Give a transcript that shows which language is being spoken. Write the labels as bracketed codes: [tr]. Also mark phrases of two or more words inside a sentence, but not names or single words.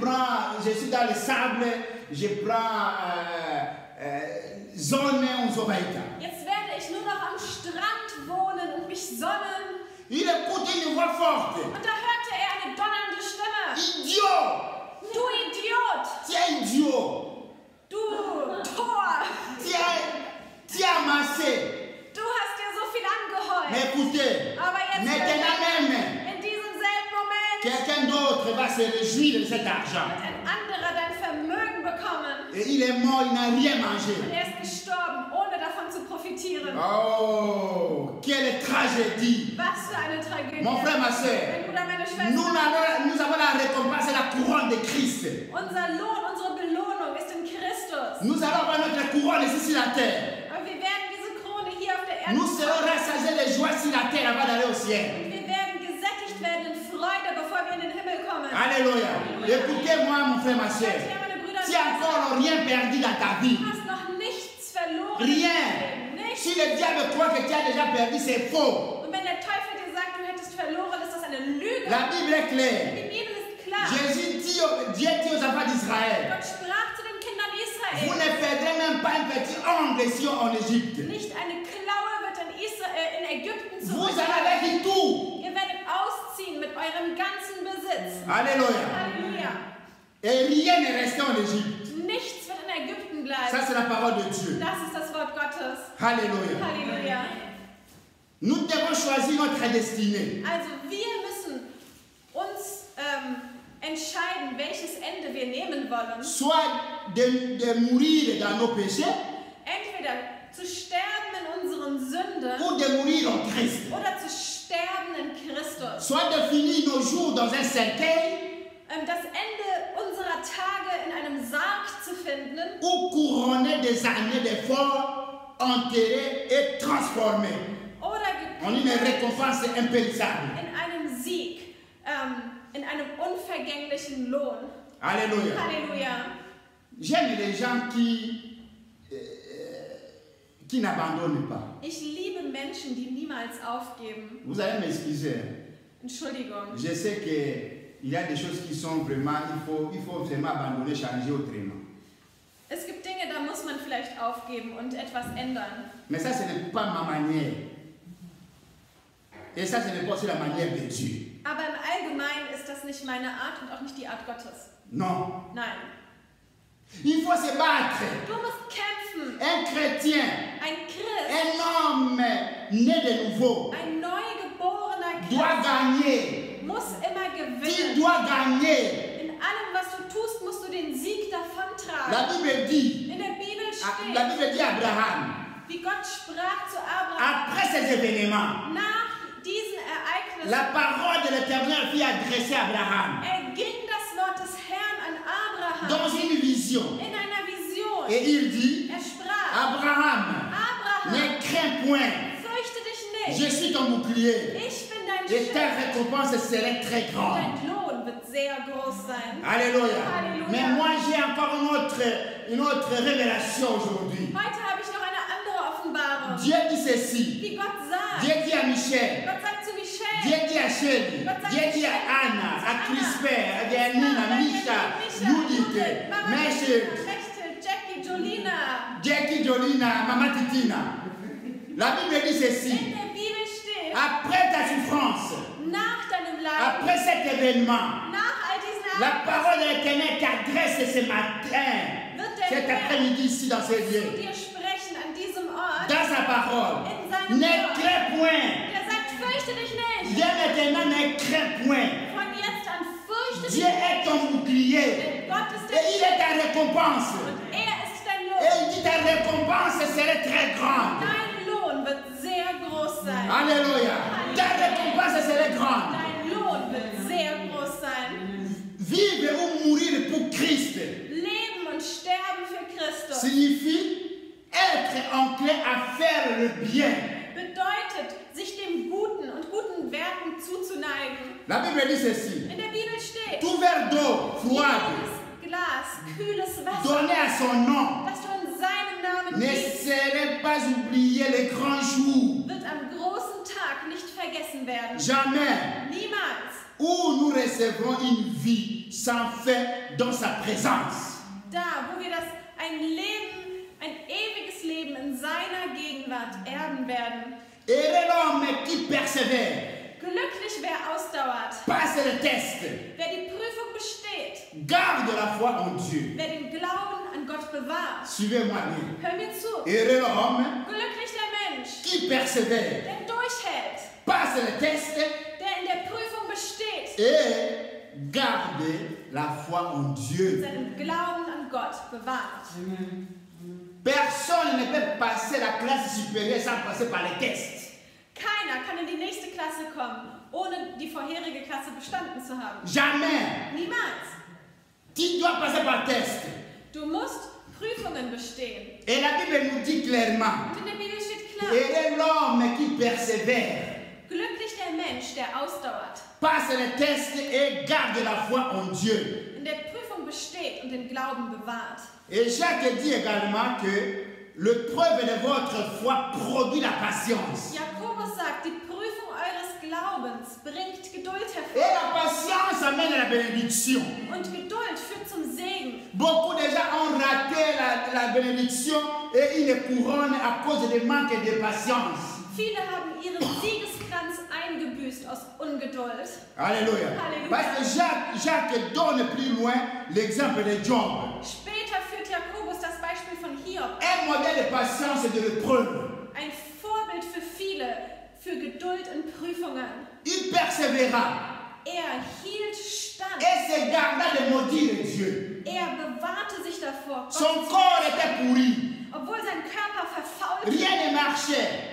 [fr] Je suis dans le sable, je prends zone Uzovaïta. [de] Jetzt werde ich nur noch am Strand wohnen und mich sonnen. [fr] Il écoute une voix forte. [de] Und da hörte er eine donnernde Stimme. Idiot! Du Idiot! [fr] Tu es idiot! [de] Du Tor! [fr] Tu as amassé. [de] Du hast dir so viel [fr] Mais [de] angehäuft. [fr] écoutez, [de] Aber jetzt [fr] maintenant même, [de] in diesem selben Moment [fr] quelqu'un d'autre va se réjouir de cet argent. [de] wird ein anderer dein Vermögen bekommen. [fr] Et il est mort, il n'a rien [de] Und [fr] mangé. [de] er ist gestorben, ohne davon zu profitieren. [fr] Oh, quelle tragédie! [de] Was für eine Tragödie. [fr] Mon frère, ma soeur, [de] Mein Bruder, meine Schwester. [fr] nous avons la récompense et la couronne de Christ. [de] Unser Lohn, unsere Belohnung ist in Christus. [fr] Nous allons avoir notre couronne ici sur la terre. [de] Aber wir werden diese Krone hier auf der Erde [fr] Nous serons rassasiés de joie sur la terre avant d'aller au ciel. [de] und wir werden gesättigt werden in Freude, bevor wir in den Himmel kommen. [fr] Alléluia. Écoutez-moi, mon frère, ma soeur. [de] Hört ihr, meine Brüder und [fr] Tu n'as [de] Schwestern, [fr] encore rien perdu dans ta vie. [de] du hast noch nichts verloren. [fr] Rien. [de] Nichts. [fr] Si le diable croit que tu as déjà perdu, c'est faux. [de] Und wenn der Teufel dir sagt, du hättest verloren, ist das eine Lüge. [fr] La Bible est claire. [de] Die Bibel ist klar. [fr] Dieu dit aux enfants d'Israël, [de] Gott sprach zu den Kindern [fr] vous [de] Israel. [fr] ne perdrez même pas un petit ongle ici en Égypte. [de] Nicht eine Klaue wird in Ägypten [fr] Vous [de] zurück. [fr] en avez tout. [de] Ihr werdet ausziehen mit eurem ganzen Besitz. Besitz. [fr] Alléluia. [de] Halleluja. [fr] Et rien n'est resté en Égypte. [de] Nichts wird in Ägypten bleiben. [fr] Ça, c'est la parole de Dieu. [de] Das ist das Wort Gottes. [fr] Alléluia. [de] Halleluja. [fr] Nous devons choisir notre destinée. [de] Also wir müssen uns entscheiden, welches Ende wir nehmen wollen. [fr] Soit de mourir dans nos péchés, [de] Entweder zu sterben in unseren Sünden [fr] ou de mourir en Christ. [de] oder zu sterben in Christus. [fr] Soit de finir nos jours dans un cercueil, [de] Das Ende unserer Tage in einem Sarg zu finden [fr] ou couronner des années d'efforts, enterrés et transformés [de] oder [fr] en une récompense impérissable. [de] in einem Sieg, in einem unvergänglichen Lohn. [fr] Alléluia. [de] Halleluja. [fr] J'aime les gens qui n'abandonnent pas. [de] Ich liebe Menschen, die niemals aufgeben. [fr] Vous allez m'excuser. [de] Entschuldigung. [fr] Je sais qu'il y a des choses qui sont vraiment, il faut vraiment abandonner, changer autrement. [de] Es gibt Dinge, da muss man vielleicht aufgeben und etwas ändern. [fr] Mais ça, ce n'est pas ma manière. Et ça, ce n'est pas aussi la manière de Dieu. [de] Aber im Allgemeinen ist das nicht meine Art und auch nicht die Art Gottes. [fr] Non. [de] Nein. [fr] Il faut se battre. [de] Du musst kämpfen. [fr] Un chrétien, [de] Ein Christ, [fr] un homme né de nouveau, [de] ein neugeborener [fr] doit [de] Christ [fr] gagner. [de] muss immer [fr] Tu [de] gewinnen. [fr] dois gagner. [de] In allem, was du tust, musst du den Sieg [fr] La [de] davontragen. [fr] Bible dit, [de] In der Bibel [fr] la [de] steht, [fr] Bible dit à Abraham, [de] wie Gott sprach zu Abraham [fr] après ces événements, [de] nach diesen Ereignissen. [fr] la parole de l'Éternel fut adressée à Abraham [de] Erging das Wort des Herrn an Abraham [fr] dans une vision. [de] in einer Vision. [fr] Et il dit, [de] Er sprach, Abraham, Abraham, [fr] ne crains point, [de] fürchte dich [fr] je [de] nicht. [fr] suis ton bouclier. [de] Ich bin dein [fr] Et ta [de] Schild. [fr] récompense serait très grande. [de] Dein Lohn wird sehr groß sein. [fr] Alléluia. Alléluia. Mais moi, j'ai encore une autre révélation aujourd'hui. [de] Heute habe ich noch eine andere Offenbarung. [fr] Dieu dit ceci. [de] Wie Gott sagt. [fr] Dieu dit à Michel. [de] Gott sagt zu Michelle. [fr] Dieu dit à Shelly. Dieu dit à Anna, à Crisper, à Dianine, à Misha, Judith, Meshel, Jackie, Jolina. Jackie, Jolina, Mama Titina. La Bible dit [de] In [fr] ceci. [de] der Bibel steht, [fr] Après ta souffrance, [de] nach deinem Leiden, [fr] après cet événement, [de] nach all diesen [fr] la [de] Ereignissen, [fr] parole de l'Éternel t'adresse ce matin, [de] wird der [fr] cet [de] Herr [fr] après-midi ici dans ces [de] zu [fr] lieux. [de] dir sprechen an diesem Ort. [fr] Dans sa parole, [de] In seinem [fr] ne [de] Wort. [fr] crains point. [de] Der sagt, fürchte dich nicht. [fr] Dieu maintenant ne crains point. [de] Von jetzt an fürchte [fr] Dieu [de] dich [fr] est ton bouclier [de] nicht. Gott ist [fr] et [de] dein [fr] il est ta récompense. [de] und er ist dein [fr] Et [de] Lohn. [fr] il dit ta récompense serait très grande. [de] Dein Lohn wird sehr groß sein. [fr] Alléluia. Ta récompense serait grande. [de] Dein Lohn wird sehr groß sein. [fr] Vivre ou mourir pour Christ [de] Leben und sterben für Christus [fr] signifie être enclin à faire le bien. [de] bedeutet, sich dem Guten und guten Werken zuzuneigen. [fr] La Bible dit ceci. [de] In der Bibel steht, [fr] Tout verre d'eau froide [de] jedes Glas, kühles Wasser, [fr] donné à son nom [de] das du in seinem Namen [fr] ne [de] gibst, [fr] serait pas oublié les grands jours. [de] wird am großen Tag nicht vergessen werden. [fr] Jamais. [de] Niemals. [fr] Où nous recevrons une vie sans fin dans sa présence. [de] Da, wo wir ein Leben, ein ewiges Leben in seiner Gegenwart erben werden. [fr] Heureux l'homme qui persévère, [de] Glücklich, wer ausdauert, [fr] passe le test, [de] wer die Prüfung besteht, [fr] garde la foi en Dieu. [de] wer den Glauben an Gott bewahrt. [fr] Suivez-moi bien. [de] Hör mir zu. [fr] Heureux l'homme [de] Glücklich der Mensch, [fr] qui persévère, [de] der durchhält, [fr] passe le test [de] der in der Prüfung besteht, [fr] et garde la foi en Dieu. [de] seinen Glauben an Gott bewahrt. [fr] Personne ne peut passer la classe supérieure sans passer par les tests. [de] Keiner kann in die nächste Klasse kommen, ohne die vorherige Klasse bestanden zu haben. [fr] Jamais. [de] Niemals. [fr] Tu dois passer par test. [de] Du musst Prüfungen bestehen. [fr] Et la Bible nous dit clairement, [de] Und in der Bibel steht klar, [fr] heureux l'homme qui persévère, [de] glücklich der Mensch, der ausdauert, [fr] passe le test et garde la foi en Dieu. [de] in der Prüfung besteht und den Glauben bewahrt. [fr] Et Jacques dit également que l'épreuve de votre foi produit la patience. [de] Jakobus sagt, die Prüfung eures Glaubens bringt Geduld [fr] Et [de] hervor. [fr] la patience amène à la bénédiction. [de] Und Geduld führt zum Segen. [fr] Beaucoup de gens ont raté la bénédiction et une couronne à cause du manque de patience. [de] Viele haben ihren Siegeskranz eingebüßt aus Ungeduld. Geduld. [fr] Alléluia. Alléluia. Parce que Jacques donne plus loin l'exemple de Job. [de] Später führt Jakobus das Beispiel von Hiob. [fr] Un modèle de patience et de l'épreuve. [de] Ein Vorbild für viele, für Geduld und Prüfungen. [fr] Il persévéra [de] Er hielt stand. [fr] et se garda de maudire Dieu. [de] Er bewahrte sich davor, [fr] Son corps était pourri. [de] obwohl sein Körper verfaulte. [fr] Rien ne marchait.